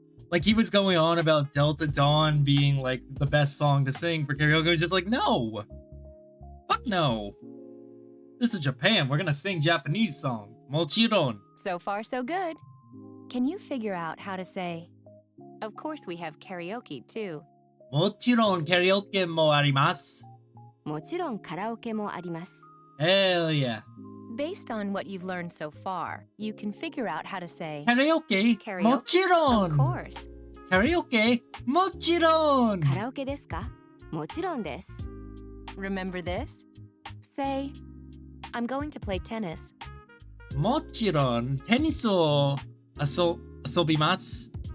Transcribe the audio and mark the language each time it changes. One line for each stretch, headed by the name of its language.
English: Like he was going on about Delta Dawn being like the best song to sing for karaoke. I was just like, no. Fuck no. This is Japan. We're gonna sing Japanese songs.
Japanese: もちろん.
English: So far, so good. Can you figure out how to say, of course we have karaoke too?
Japanese: もちろんカラオケもあります。もちろんカラオケもあります。
English: Hell yeah. Based on what you've learned so far, you can figure out how to say,
Japanese: カラオケ
English: Karaoke?
Japanese: もちろ
English: of
Japanese: ん。
English: course.
Japanese: カラオケもちろん。カラオケですか？もちろんです。
English: Remember this? Say, I'm going to play tennis.
Japanese: もちろんテニスを遊びます。